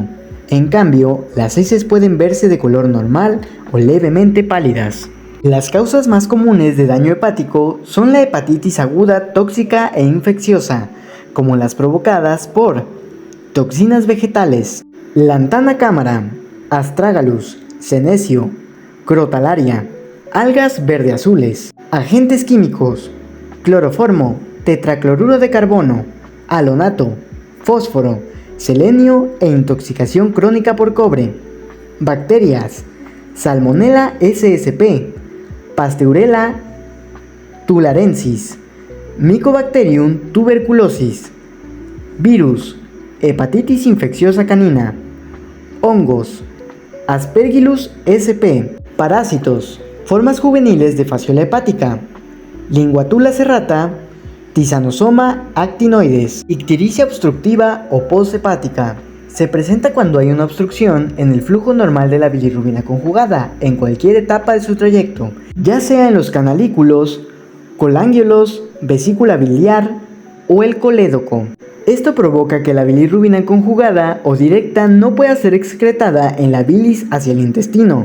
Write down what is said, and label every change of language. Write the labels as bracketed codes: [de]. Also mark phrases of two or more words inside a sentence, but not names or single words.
[es] En cambio, las heces pueden verse de color normal o levemente pálidas. Las causas más comunes de daño hepático son la hepatitis aguda, tóxica e infecciosa, como las provocadas por toxinas vegetales, lantana cámara, astragalus, senecio, crotalaria, algas verde-azules, agentes químicos, cloroformo, tetracloruro de carbono, halonato, fósforo, selenio e intoxicación crónica por cobre, bacterias, Salmonella SSP, Pasteurella tularensis, Mycobacterium tuberculosis, virus, hepatitis infecciosa canina, hongos, Aspergillus sp, parásitos, formas juveniles de fasciola hepática, Linguatula serrata, Tisanosoma actinoides, ictericia obstructiva o posthepática. Se presenta cuando hay una obstrucción en el flujo normal de la bilirrubina conjugada en cualquier etapa de su trayecto, ya sea en los canalículos, colángulos, vesícula biliar o el colédoco. Esto provoca que la bilirrubina conjugada o directa no pueda ser excretada en la bilis hacia el intestino.